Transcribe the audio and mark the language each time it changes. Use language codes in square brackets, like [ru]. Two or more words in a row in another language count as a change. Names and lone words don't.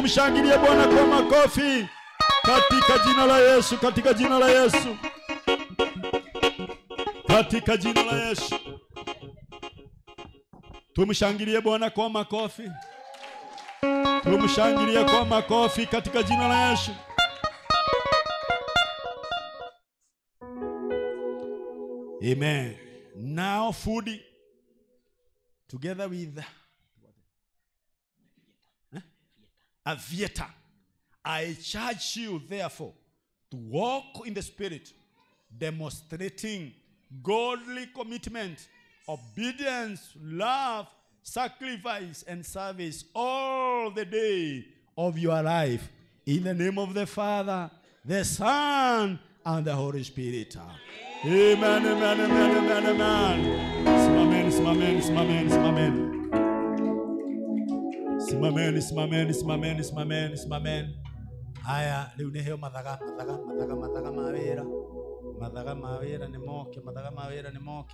[sw] Tumshangilie Bwana kwa makofi. Katika jina la Yesu, katika jina la Yesu. Katika jina la Yesu. Tumshangilie Bwana kwa makofi. Tumshangilie kwa makofi katika jina la Yesu. Amen. [en] Now food together with Aviator. I charge you therefore to walk in the Spirit, demonstrating godly commitment, obedience, love, sacrifice, and service all the day of your life. In the name of the Father, the Son, and the Holy Spirit. Amen, amen, amen, amen, amen. Amen, amen, amen, amen. Amen. [ki] Haya, leo ni heo mathaga mawera ni moke, mathaga mawera ni moke.